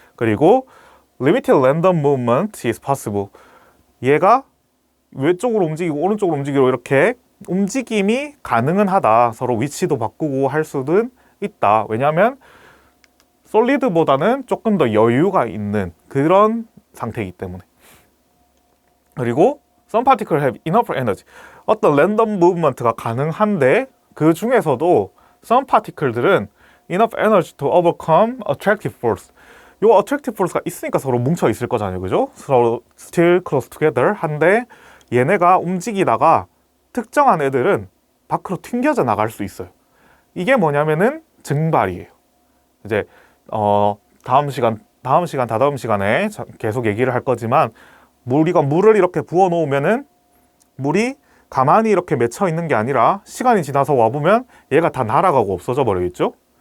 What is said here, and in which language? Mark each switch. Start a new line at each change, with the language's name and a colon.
Korean: 그리고
English: limited random movement is possible.
Korean: 얘가 왼쪽으로 움직이고 오른쪽으로 움직이고 이렇게 움직임이 가능은 하다. 서로 위치도 바꾸고 할 수는 있다. 왜냐하면 솔리드보다는 조금 더 여유가 있는 그런 상태이기 때문에. 그리고
English: some particle have enough energy.
Korean: 어떤 랜덤 무브먼트가 가능한데 그 중에서도 some particle들은
English: enough energy to overcome attractive force.
Korean: 요 attractive force가 있으니까 서로 뭉쳐 있을 거잖아요. 그죠? 서로
English: still close together
Korean: 한데 얘네가 움직이다가 특정한 애들은 밖으로 튕겨져 나갈 수 있어요. 이게 뭐냐면은 증발이에요. 이제 다다음 시간에 계속 얘기를 할 거지만 우리가 물을 이렇게 부어 놓으면은 물이 가만히 이렇게 맺혀 있는 게 아니라 시간이 지나서 와보면 얘가 다 날아가고 없어져 버리겠죠?